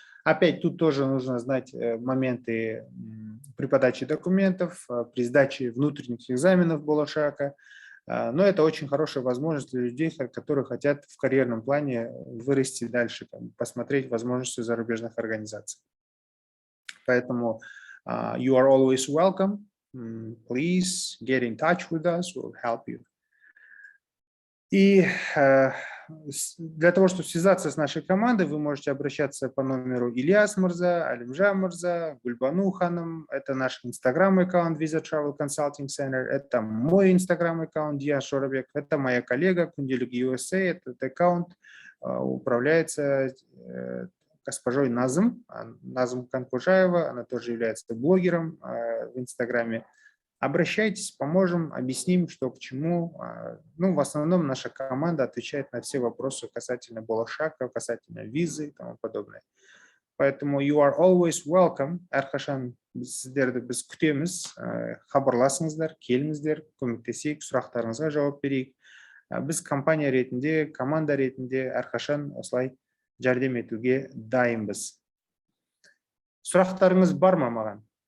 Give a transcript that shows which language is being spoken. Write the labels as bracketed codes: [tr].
[ru] Опять тут тоже нужно знать моменты при подаче документов, при сдаче внутренних экзаменов Болашака. Но это очень хорошая возможность для людей, которые хотят в карьерном плане вырасти дальше, посмотреть возможности зарубежных организаций. Поэтому [en] you are always welcome. Please get in touch with us. We'll help you. [ru] И для того, чтобы связаться с нашей командой, вы можете обращаться по номеру Ильяс Мырза, Алимжа Мырза, Гульбану Ханым. Это наш инстаграм-аккаунт Visa Travel Consulting Center. Это мой инстаграм-аккаунт Диан Шорабек. Это моя коллега Кунделик USA. Этот аккаунт управляется госпожой Назым Канкужаева. Она тоже является блогером в инстаграме. Обращайтесь, поможем, объясним, что к чему. Ну, в основном наша команда отвечает на все вопросы касательно Болашака, касательно визы и тому подобное. Поэтому [en] you are always welcome. [kk] Әрқашан сіздерді біз күтеміз. Хабарласыңыздар, келіңіздер, көмектесейік, сұрақтарыңызға жауап берейік. Біз компания ретінде, команда ретінде әрқашан осылай жәрдем етуге дайынбыз. Сұрақтарыңыз бар ма маған?